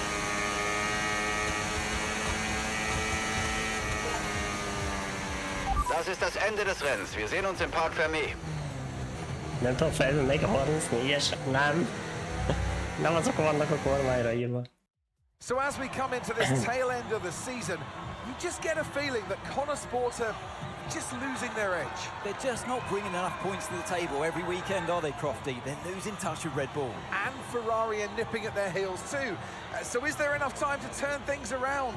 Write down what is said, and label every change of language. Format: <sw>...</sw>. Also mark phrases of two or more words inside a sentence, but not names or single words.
<de>Das Das ist das Ende des Rennens. Wir sehen uns im Parc Fermé.</de> <hu>Nem tudom fejlődni, még a 34-es? Nem. Nem azok vannak a kormányra írva.</hu> <en>So as we come into this tail end of the season, you just get a feeling that Connor Sport are just losing their edge. They're just not bringing enough points to the table every weekend, are they, Crofty? They're losing touch with Red Bull. And Ferrari are nipping at their heels too. So is there enough time to turn things around?</en>